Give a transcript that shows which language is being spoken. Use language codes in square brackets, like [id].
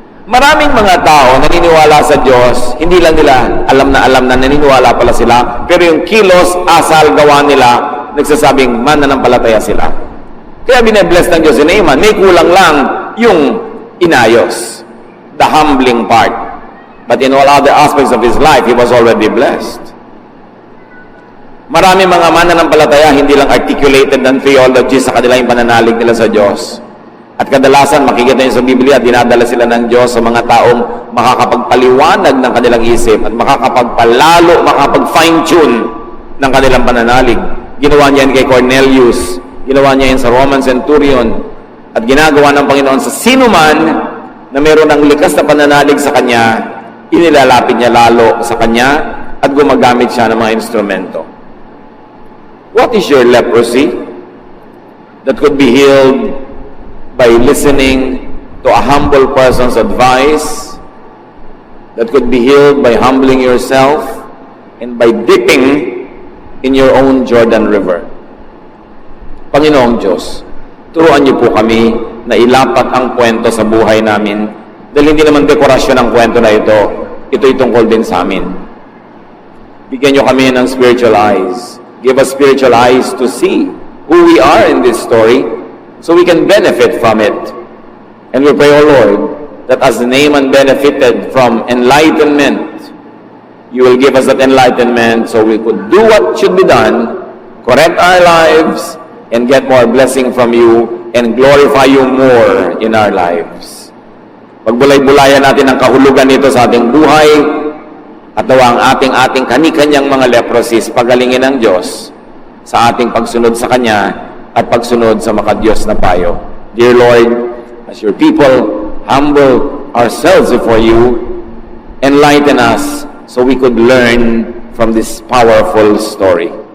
[tl] Maraming mga tao naniniwala sa Diyos, hindi lang nila alam na naniniwala pala sila, pero yung kilos, asal, gawa nila, nagsasabing mananampalataya sila. Kaya bine-bless ng Diyos si Naaman, may kulang lang yung inayos, [en] the humbling part. But in all other aspects of his life, he was already blessed. [tl] Marami mga mananampalataya, hindi lang articulated ng theology sa kanilang pananalig nila sa Diyos. At kadalasan, makikita niyo sa Biblia, dinadala sila ng Diyos sa mga taong makakapagpaliwanag ng kanilang isip at makakapagpalalo, makakapag-fine-tune ng kanilang pananalig. Ginawa niya yan kay Cornelius, ginawa niya yan sa Roman Centurion, at ginagawa ng Panginoon sa sinuman na meron ng likas na pananalig sa Kanya, inilalapit niya lalo sa Kanya at gumagamit siya ng mga instrumento. [en] What is your leprosy that could be healed by listening to a humble person's advice, that could be healed by humbling yourself and by dipping in your own Jordan River? [tl] Panginoong Diyos, turuan niyo po kami na ilapat ang kwento sa buhay namin dahil hindi naman dekorasyon ang kwento na ito. Ito'y tungkol din sa amin. Bigyan niyo kami ng spiritual eyes. [en] Give us spiritual eyes to see who we are in this story so we can benefit from it. And we pray, O Lord, that as Naaman benefited from enlightenment, you will give us that enlightenment so we could do what should be done, correct our lives, and get more blessing from you and glorify you more in our lives. [tl] Pagbulay-bulayan natin ang kahulugan nito sa ating buhay, at nawa ang ating kani-kanyang mga leprosies pagalingin ng Diyos sa ating pagsunod sa Kanya at pagsunod sa makadiyos na payo. [en] Dear Lord, as your people humble ourselves before you, enlighten us so we could learn from this powerful story.